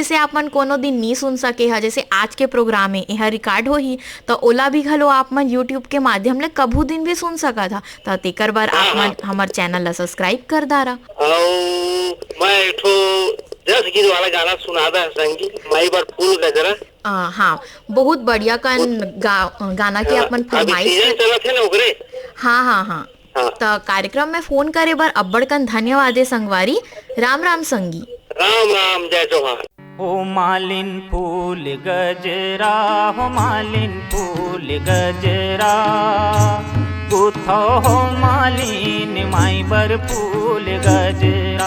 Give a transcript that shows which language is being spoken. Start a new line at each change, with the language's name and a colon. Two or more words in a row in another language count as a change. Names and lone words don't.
Chhattisgarhi: जैसे अपन कोनो दिन नहीं सुन सके है, जैसे आज के प्रोग्राम है यहाँ रिकॉर्ड होही, तो ओला भी घलो आप मन यूट्यूब के माध्यम ले कभू दिन भी सुन सकत है। तो तेकर बार आप मन हमार चैनल ला सब्सक्राइब कर दारा। मैं एक ठो 10 गीत वाला गाना सुना दा संगी, माई बार फूल गजरा। हाँ, बहुत बढ़िया गाना के अपन फरमाइश सीजन चलत है ना ओकरे। हाँ हाँ हाँ, तो कार्यक्रम में फोन करे बर अब्बड़कन धन्यवाद है संगवारी। राम राम संगी। राम राम, जय जोहार। हो मालिन फूल गजरा, हो मालिन फूल गजरा, गुथो हो मालिन माई बर फूल गजरा।